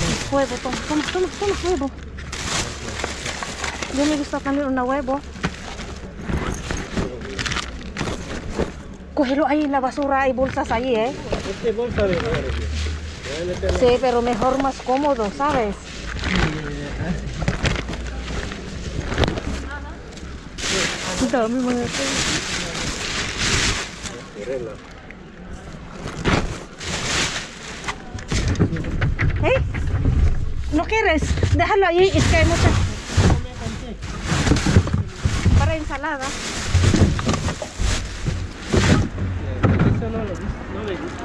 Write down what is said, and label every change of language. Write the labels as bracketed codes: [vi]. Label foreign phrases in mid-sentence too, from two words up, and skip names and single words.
[es] Huevo, toma huevo. Yo me gusta también una huevo. Cógelo ahí en la basura, hay bolsas ahí, ¿eh? Este bolsa de madre. Voy a meterlo. Sí, pero mejor más cómodo, ¿sabes? [tl] Dami mga ito. [es] ¿Eh? ¿No quieres? Déjalo ahí, es que hay mucha... Para ensalada. Eso no le gusta.